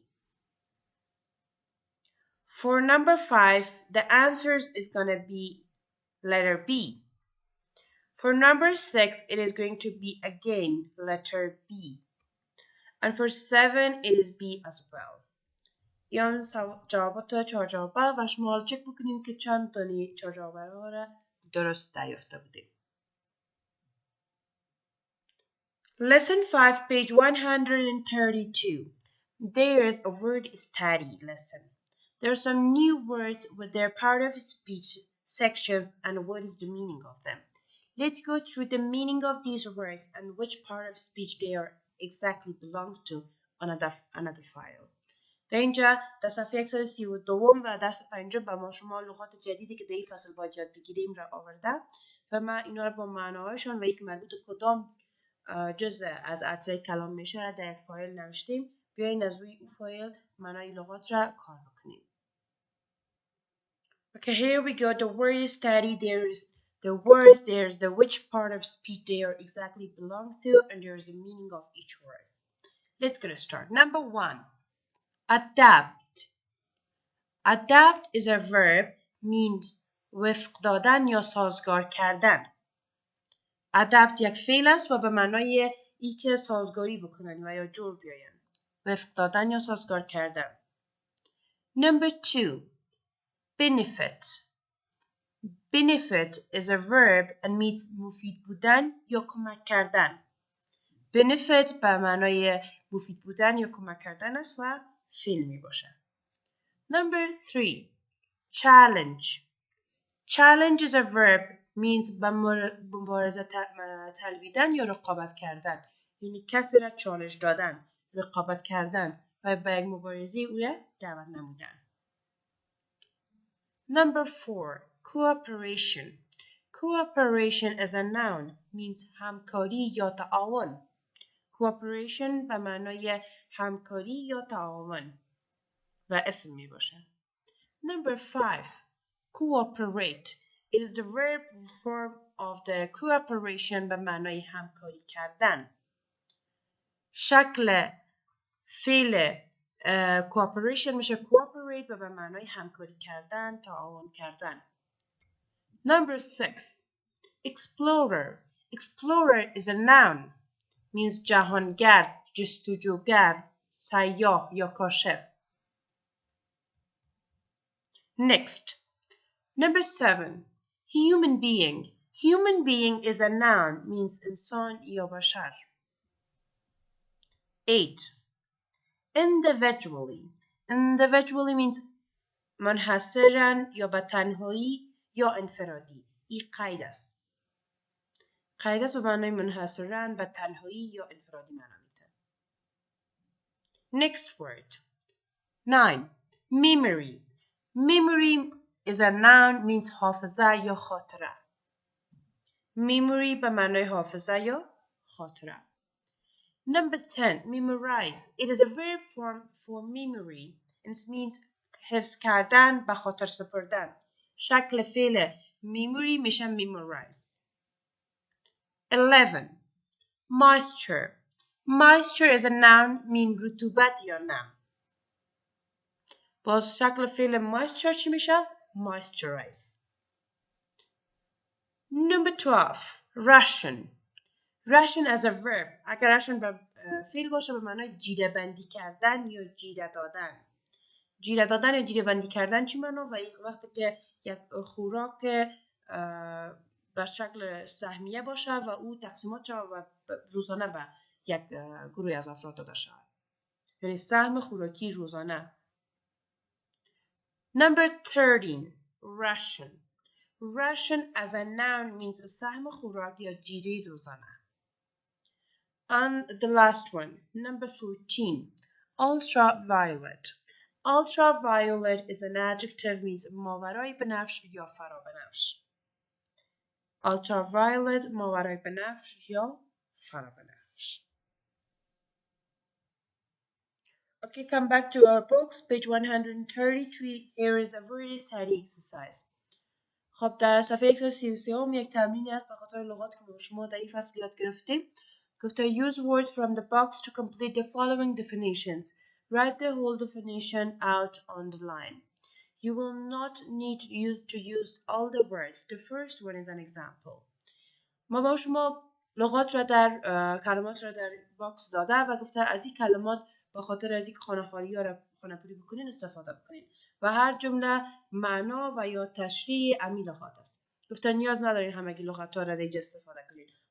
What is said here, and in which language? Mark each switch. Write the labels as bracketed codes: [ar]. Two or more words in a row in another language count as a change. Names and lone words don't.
[en] For number 5, the answers is going to be letter B. For number 6, it is going to be again letter B. And for 7, it is B as well. [fa] این جوابات 4 جوابه و شما حال چک بکنین که چند تانی 4 جوابه را درست دریافته بودیم. [en] Lesson 5, page 132. There's a word study lesson. There are some new words with their part of speech sections and what is the meaning of them. Let's go through the meaning of these words and which part of speech they are exactly belong to on another file. [fa] در اینجا در صفحه 132 و درس 5 به ما شما لغات جدیدی که در این فصل باید یاد بگیریم را آوردم و من اینا رو با معناهایشان و یک مربوط کدام جزء از اجزای کلام میشه را در یک فایل نوشتیم. بیاین از روی اون فایل معنای لغات را کار بکنیم. [en] Okay, here we go. The word study. There's the words, there's the which part of speech they are exactly belong to, and there's the meaning of each word. Let's get started. Number 1. Adapt. Adapt is a verb, means [fa] وفق دادن یا سازگار کردن. adapt یک فعل است و به معنای ای که سازگاری بکنن و یا جور بیاین. وفق دادن یا سازگار کردن. [en] Number 2. Benefit. Benefit is a verb and means [fa] مفید بودن یا کمک کردن. Benefit به معنای مفید بودن یا کمک کردن است و فعل می باشه. [en] Number 3. Challenge. Challenge is a verb, means [fa] به مبارزه طلبیدن یا رقابت کردن. یعنی کسی را چالش دادن، رقابت کردن و به یک مبارزه او را دعوت نمودن. [en] Number 4. Cooperation. Cooperation is a noun, means [fa] همکاری یا تعاون. Cooperation به معنای همکاری یا تعاون و اسم می باشه. [en] Number 5. Cooperate. It is the verb form of the cooperation [fa] به معنای همکاری کردن. شکل فعل cooperation میشه cooperate و به معنای همکاری کردن، تعاون کردن. [en] Number 6. Explorer. Explorer is a noun, means [fa] جهانگرد، جستجوگر، سیاح یا کاشف. [en] Next. Number 7. Human being. Human being is a noun, means [fa] انسان یا بشر. [en] 8. Individually. Individually means [fa] منحصراً یا به تنهایی یا انفرادی. این قید است. قید است به معنای منحصراً به تنهایی یا انفرادی معنا میده. [en] Next word. 9. Memory. Memory is a noun, means [fa] حافظه یا خاطره. Memory به معنای حافظه یا خاطره. [en] Number 10. Memorize. It is a verb form for memory and it means [fa] حفظ کردن، به خاطر سپردن. شکل فعل memory میشه memorize. [en] 11. Moisture. Moisture is a noun, mean [fa] رطوبت یا نم. باز شکل فعل moisture چی میشه؟ [en] moisturize. Number 12. Ration. Ration as a verb. [fa] اگر ration به فعل باشه به معنای جیره بندی کردن یا جیره دادن. جیره دادن یا جیره بندی کردن چی معنا؟ و وقتی که یک خوراک به شکل سهمیه باشه و او تقسیمات شود و روزانه به یک گروه از افراد داده شود. یعنی سهم خوراکی روزانه. [en] Number 13. Ration. Ration as a noun means [fa] سهم خوراک یا جیره روزانه. [en] And the last one, number 14. Ultraviolet. Ultraviolet is an adjective, means [fa] ماورای بنفش یا فرابنفش. Ultraviolet ماورای بنفش یا فرابنفش. [en] Okay, come back to our books, page 133. Here is a very study exercise. [fa] خب در صفحه 133 یک تمرینی است به خاطر لغات که شما در این فصل یاد گرفتیم. [en] گفته use words from the box to complete the following definitions. Write the whole definition out on the line. You will not need to use all the words. The first one is an example. [fa] ما با شما لغات را در کلمات را در باکس داده و گفته از این کلمات با خاطر از این خانه‌خواری یا را خانه‌پوری بکنین استفاده بکنین و هر جمله معنا و یا تشریح امی لغات است. گفته نیاز ندارین همگی لغات را در اینجا استفاده کنین.